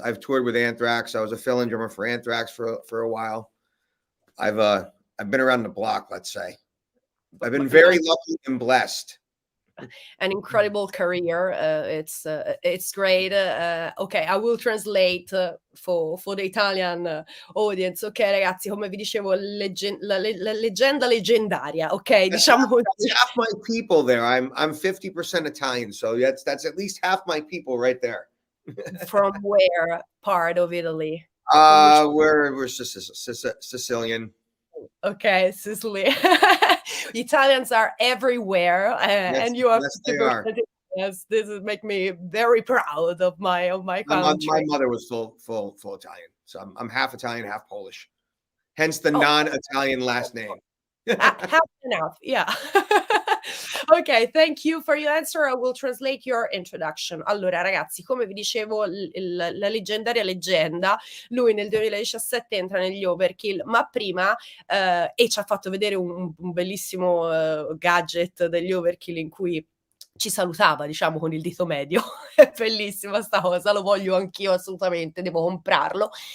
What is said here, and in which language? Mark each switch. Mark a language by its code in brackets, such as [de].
[en] I've toured with Anthrax. I was a fill-in drummer for Anthrax for a while. I've been around the block, let's say. I've been very lucky and blessed. An incredible career. It's great. Ok, I will translate for the Italian audience. [it] Ok, ragazzi, come vi dicevo, la leggenda leggendaria. Ok, diciamo così. [en] That's half my people there. I'm 50% Italian, so that's at least half my people right there. From where part of Italy? We're Sicilian. Okay, Sicily. Italians are everywhere, Yes, and you are. Yes, they are. Yes, this is make me very proud of my country. My mother was full Italian, so I'm half Italian, half Polish. Hence the non-Italian last name. Half enough, yeah. Ok, thank you for your answer. I will translate your introduction. [it] Allora, ragazzi, come vi dicevo, la leggendaria leggenda, lui nel 2017 entra negli Overkill, ma prima e ci ha fatto vedere un bellissimo gadget degli Overkill in cui ci salutava, diciamo, con il dito medio. È bellissima sta cosa, lo voglio anch'io assolutamente, devo comprarlo.